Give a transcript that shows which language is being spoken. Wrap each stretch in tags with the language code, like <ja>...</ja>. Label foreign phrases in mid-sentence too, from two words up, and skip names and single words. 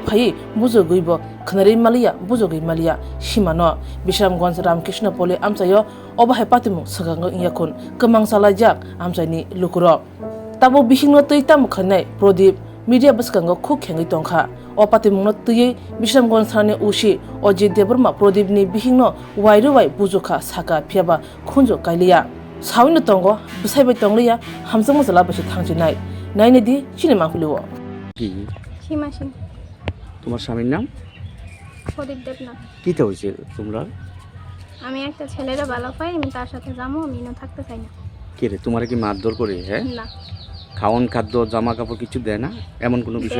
<trp>phai bujoguibo khnari malia bujogui malia simano Bisramganj Ramkrishna Poli amchayo obahai patimu sagango yakun kemang salajak amchani lukuro tabo bihingno teitam khanai Pradip media baskango khuk khengi tongkha o patimungno tui Bisramganj thane usi Ajit Devarma Pradip ni bihingno wairu wai bujokha saka phiaba khunjo kailia sawino tongo busaibai tonglia hamjang masala bache thangchinai nainedi cinema fuliwo</trp> <bn>কি সীমা সিং তোমার স্বামীর নাম প্রদীপ দেবনাথ। কিটা হয়েছে তোমরা আমি একটা ছেলেরা ভালো পাই, আমি তার সাথে যাবো, আমি না থাকতে চাই না। কে রে তোমার কি মারধর করে? হ্যাঁ, না খাওয়ান খাদ্য জামা কাপড় কিছু দেয় না এমন কোনো বিষয়</bn>